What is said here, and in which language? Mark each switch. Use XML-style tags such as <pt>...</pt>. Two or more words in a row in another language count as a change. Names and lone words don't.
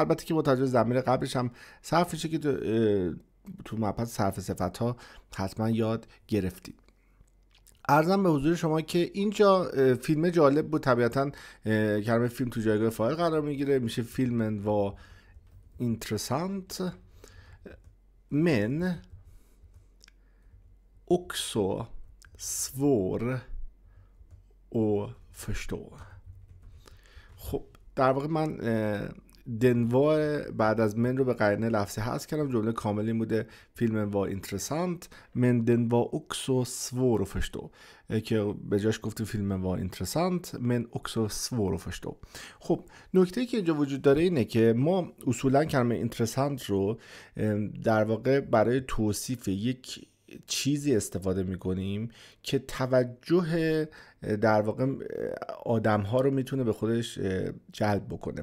<fa>البته که با توجه به ضمیر قبلش هم صرف میشه که تو مبحث صرف صفت ها حتما یاد گرفتید. عرضم به حضور شما که اینجا فیلم جالب بود. طبیعتا کلمه فیلم تو جایگاه فاعل قرار میگیره، میشه</fa> <sv>filmen var intressant men också svår att förstå.</sv> <fa>خب در واقع</fa> <sv>men den var</sv> <fa>بعد از من رو به قرینه لفظی حذف کردم. جمله کامل این بوده</fa> <sv>فیلم var intressant men den var också svår att förstå،</sv> <fa>که به جاش گفتیم</fa> <sv>فیلم var intressant men också svår att förstå.</sv> <fa>خب نکته که اینجا وجود داره اینه که ما اصولا کلمه interessant رو در واقع برای توصیف یک چیزی استفاده میکنیم که توجه در واقع آدم ها رو میتونه به خودش جلب بکنه.</fa>